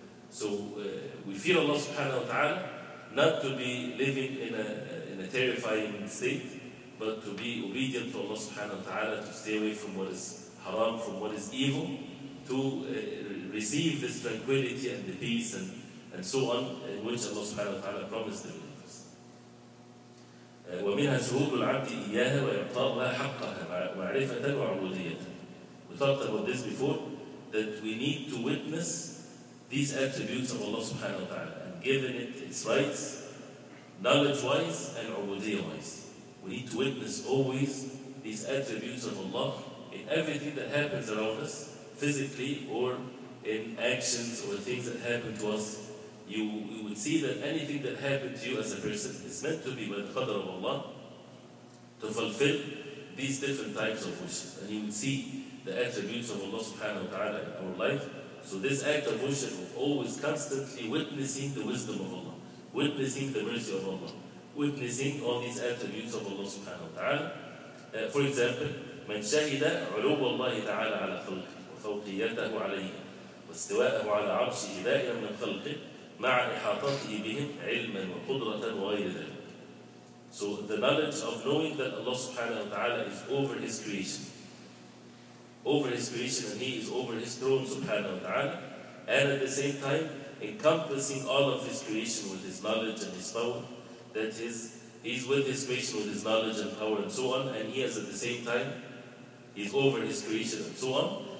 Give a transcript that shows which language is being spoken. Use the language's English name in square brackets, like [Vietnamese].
[English] So we fear Allah subhanahu wa ta'ala, not to be living in a terrifying state, but to be obedient to Allah subhanahu wa ta'ala, to stay away from what is haram, from what is evil, to receive this tranquility and the peace and so on, in which Allah subhanahu wa ta'ala promised the believers. [Arabic] ومنها شهود العبد إياها وإعطاؤها حقها معرفة وعبودية. [English] We talked about this before, that we need to witness these attributes of Allah subhanahu wa ta'ala and given it its rights, knowledge-wise and ubudiyya-wise. We need to witness always these attributes of Allah in everything that happens around us, physically or in actions or things that happen to us. You would see that anything that happened to you as a person is meant to be by the qadr of Allah to fulfill these different types of wishes. And you would see the attributes of Allah subhanahu wa ta'ala in our life. So this act of worship of always constantly witnessing the wisdom of Allah, witnessing the mercy of Allah, witnessing all these attributes of Allah subhanahu wa ta'ala. For example, [Arabic] من شهد علو الله تعالى على خلقه وفوقيته عليه واستواءه على عرشه دائما من خلقه مع إحاطته بهم علما وقدرة وغير ذلك. [English] So the knowledge of knowing that Allah subhanahu wa ta'ala is over His creation, and He is over His throne subhanahu wa ta'ala, and at the same time encompassing all of His creation with His knowledge and His power, that He's with His creation with His knowledge and power and so on, and He is at the same time, He's over His creation and so on.